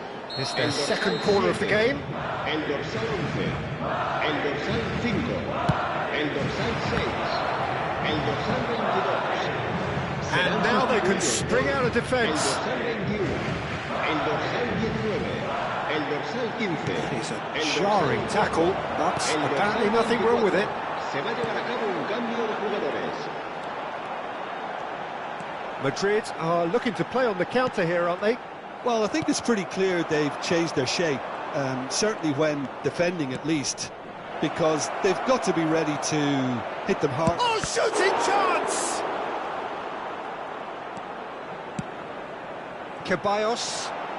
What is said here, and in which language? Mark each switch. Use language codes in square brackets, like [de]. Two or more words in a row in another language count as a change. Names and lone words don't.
[en] It's their second corner of the game. [es] El dorsal 11, el dorsal 5, el dorsal 6, el dorsal 22. [en] And now they can spring out of [es] El [en] defence. [es] dorsal 21, el dorsal 19, el dorsal 15. [en] It's a [es] el dorsal [en] jarring [es] 4, [en] tackle, but [es] el dorsal [en] apparently nothing wrong with it. [es] 24. Se va a llevar a cabo un cambio de jugadores. [en] Madrid are looking to play on the counter here, aren't they? Well, I think it's pretty clear they've changed their shape, certainly when defending at least, because they've got to be ready to hit them hard. Oh, shooting chance! Ceballos.